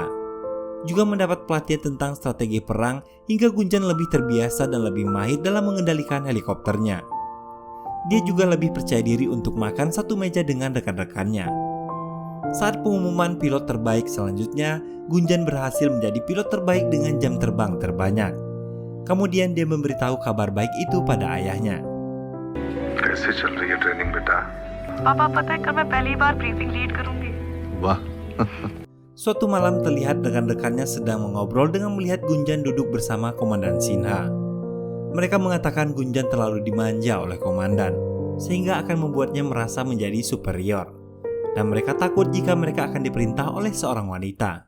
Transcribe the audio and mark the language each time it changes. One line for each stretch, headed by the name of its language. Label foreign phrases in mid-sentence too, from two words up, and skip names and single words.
Indonesian: Juga mendapat pelatihan tentang strategi perang hingga Gunjan lebih terbiasa dan lebih mahir dalam mengendalikan helikopternya. Dia juga lebih percaya diri untuk makan satu meja dengan rekan-rekannya. Saat pengumuman pilot terbaik selanjutnya, Gunjan berhasil menjadi pilot terbaik dengan jam terbang terbanyak. Kemudian dia memberitahu kabar baik itu pada ayahnya.
Hindi: कैसे चल रही है ट्रेनिंग बेटा? पापा पता है कल मैं पहली बार
English: briefing lead
Hindi: करूंगी। वाह।
Indonesian: Suatu malam terlihat rekan-rekannya sedang mengobrol dengan melihat Gunjan duduk bersama Komandan Sinha. Mereka mengatakan Gunjan terlalu dimanja oleh komandan, sehingga akan membuatnya merasa menjadi superior. Dan mereka takut jika mereka akan diperintah oleh seorang wanita.